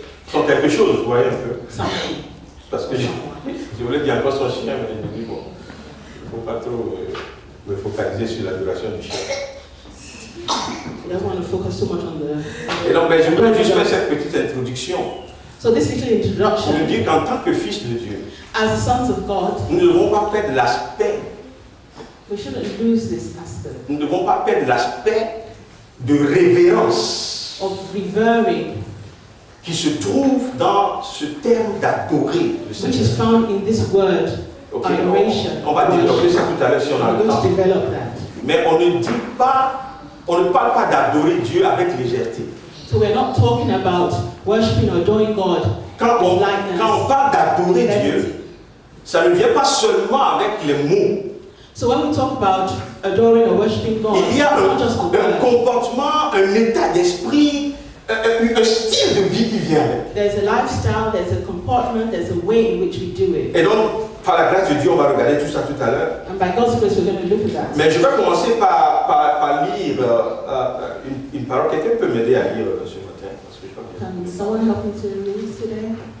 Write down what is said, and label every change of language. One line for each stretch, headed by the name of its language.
French: son quelque chose, vous voyez un peu.
English: Something.
French: Parce que je voulais dire encore son chien, mais je me dis, bon, il ne faut pas trop me focaliser sur l'adoration du chien.
English: I don't want to focus too much on the.
French: Et donc, je voudrais juste faire cette petite introduction.
English: So this little introduction.
French: Pour nous dire qu'en tant que fils de Dieu,
English: as sons of God,
French: nous ne devons pas perdre l'aspect.
English: We shouldn't lose this aspect.
French: Nous ne devons pas perdre l'aspect de révérence.
English: Of revering.
French: Qui se trouve dans ce terme d'adorer le Seigneur.
English: Which is found in this word, okay, adoration.
French: On va développer ça tout à l'heure si on a le temps. Mais on ne dit pas, on ne parle pas d'adorer Dieu avec légèreté.
English: So we're not talking about worshiping or adoring God.
French: Quand on parle d'adorer Dieu, ça ne vient pas seulement avec les mots.
English: So when we talk about adoring or worshiping God,
French: il y a un comportement, un état d'esprit, un style de vie qui vient avec.
English: There's a lifestyle, there's a comportment, there's a way in which we do it.
French: Et donc, par la grâce de Dieu, on va regarder tout ça tout à l'heure.
English: And by God's grace, we're going to look at that.
French: Mais je vais commencer par lire une parole. Quelqu'un peut m'aider à lire ce matin? Parce que je crois que...
English: Can someone help me to read today?